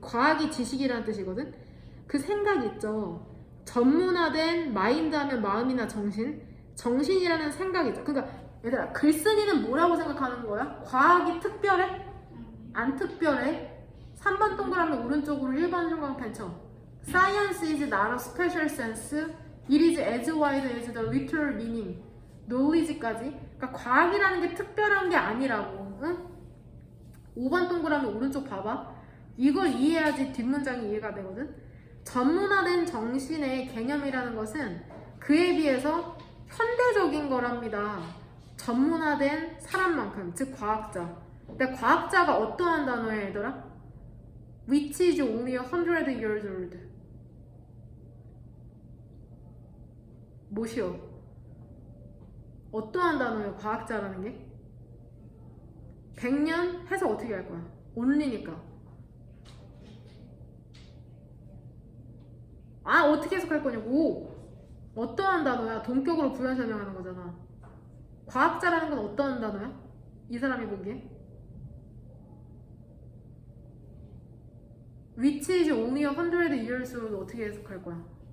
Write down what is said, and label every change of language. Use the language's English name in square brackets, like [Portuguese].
[Korean] 과학이 지식이라는 뜻이거든. 그 생각 있죠. 전문화된 마인드 하면 마음이나 정신이라는 생각이죠. 그러니까 얘들아 글쓴이는 뭐라고 생각하는 거야? 과학이 특별해? 안 특별해? 3번 동그라미 오른쪽으로 1번 형광펜 쳐. [English] Science is not a special sense. It is as wide as the literal meaning. [Korean] knowledge까지. 그러니까 과학이라는 게 특별한 게 아니라고. 응? 5번 동그라미 오른쪽 봐봐. 이걸 이해해야지 뒷문장이 이해가 되거든. 전문화된 정신의 개념이라는 것은 그에 비해서 현대적인 거랍니다. 전문화된 사람만큼, 즉 과학자. 근데 과학자가 어떠한 단어야 얘들아? [English] Which is only 100 years old. [Korean] 뭐시여? 어떠한 단어예요? 과학자라는 게? 100년 해서 어떻게 할 거야? only니까. 어떻게 해석할 거냐고. 어떠한 단어야? 동격으로 부연 설명하는 거잖아. 과학자라는 건 어떠한 단어야? 이 사람이 보기에. [English] Which is only 100 years old [Korean] 어떻게 해석할 거야?